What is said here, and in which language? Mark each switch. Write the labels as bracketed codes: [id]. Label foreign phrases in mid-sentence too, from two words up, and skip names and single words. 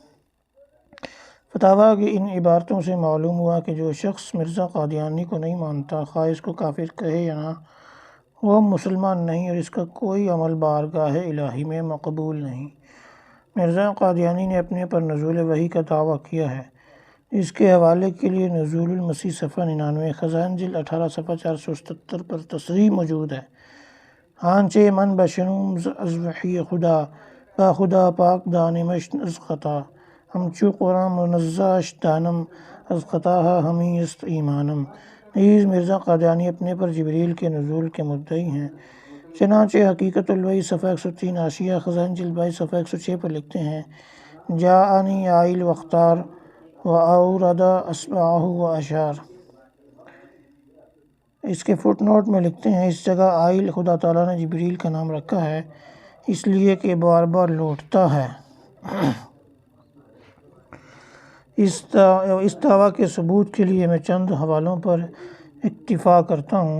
[ur] فتاویٰ کی ان عبارتوں سے معلوم ہوا کہ جو شخص مرزا قادیانی کو نہیں مانتا، خواہ اس کو کافر کہے یا نہ، وہ مسلمان نہیں اور اس کا کوئی عمل بارگاہ الہی میں مقبول نہیں۔ مرزا قادیانی نے اپنے پر نزول وحی کا دعویٰ کیا ہے، اس کے حوالے کے لیے نزول المسیح صفحہ 99 خزائن جلد 18 صفحہ 477 پر تصریح موجود ہے، [fa] آنچہ من بشنوم از وحی خدا با خدا پاک دانمش از خطا، ہمچو قرآن منزاش دانم از خطاہا ہمیں است ایمانم۔ [ur] نیز مرزا قادیانی اپنے پر جبریل کے نزول کے مدعی ہیں، چنانچہ حقیقت الوحی صفحہ 103 حاشیہ خزائن جلد 22 صفحہ 106 پر لکھتے ہیں، [ar] جاءنی عائل واختار وَأَوْرَدَ أَصْبَعَهُ وَأَشَارَ۔ [ur] اس کے فٹ نوٹ میں لکھتے ہیں، اس جگہ عائل خدا تعالیٰ نے جبریل کا نام رکھا ہے اس لیے کہ بار بار لوٹتا ہے۔ اس دعویٰ کے ثبوت کے لیے میں چند حوالوں پر اکتفا کرتا ہوں۔